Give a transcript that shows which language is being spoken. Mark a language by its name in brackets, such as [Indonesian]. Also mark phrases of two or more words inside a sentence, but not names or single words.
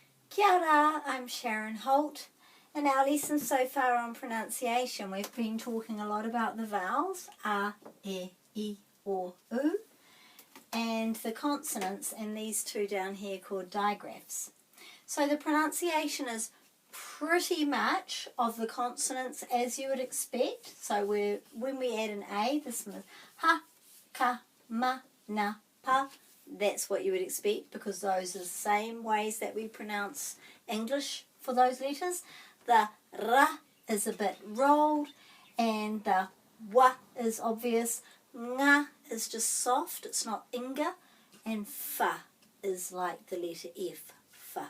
[Māori] Kia ora, [English] I'm Sharon Holt. In our lesson so far on pronunciation, we've been talking a lot about the vowels, a, e, I, o, u, and the consonants, and these two down here called digraphs. So the pronunciation is pretty much of the consonants as you would expect. So when we add an A, this one is ha, ka, ma, na, pa. That's what you would expect because those are the same ways that we pronounce English for those letters. The ra is a bit rolled and the wa is obvious. Nga is just soft, it's not inga. And fa is like the letter F, fa.